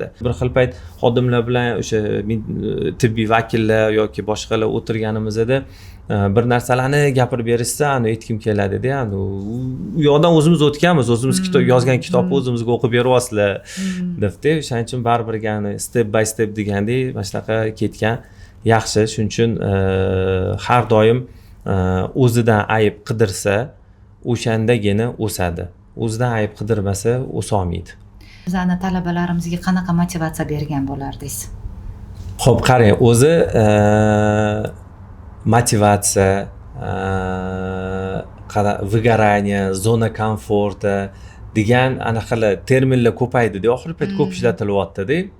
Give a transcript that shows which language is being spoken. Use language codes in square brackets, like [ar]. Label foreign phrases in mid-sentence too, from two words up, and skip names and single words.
[uz] Bir xil payt xodimlar bilan o'sha tibbiy vakillar yoki boshqalar o'tirganimizda bir narsalarni gapirib berishsa, aytkim keladida, u yoqdan o'zimiz o'tganmiz, o'zimiz yozgan kitobni o'zimizga o'qib beryapsizlar debdi. O'shaning uchun baribir [en] step by step [uz] degandek mana shunaqa ketgan yaxshi. Shuning uchun har doim o'zidan ayb qidirsa, o'shandagina o'sadi. O'zidan ayb qidirmasa, o'sa olmaydi. Bizani talabalarimizga qanaqa motivatsiya bergan bo'lardingiz? Xo'p, qarang, o'zi motivatsiya, выгорание, [ru] зона комфорта [uz] degan anaqalar terminlar ko'paydi-da, oxirgi payt ko'p ishlatilyapti-da.